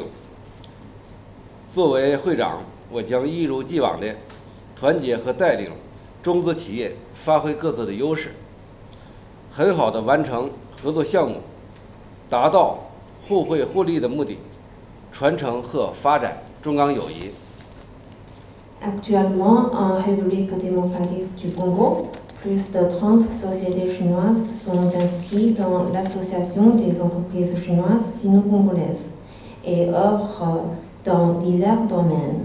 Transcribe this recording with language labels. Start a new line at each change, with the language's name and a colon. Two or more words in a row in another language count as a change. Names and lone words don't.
Chinese: 作为会长，我将一如既往地团结和带领中资企业发挥各自的优势，很好地完成合作项目，达到互惠互利的目的，传承和发展中钢友谊。
French: Actuellement, en République démocratique du Congo, plus de 30 sociétés chinoises sont inscrites dans l'Association des entreprises chinoises sino-congolaises et œuvrent dans divers domaines.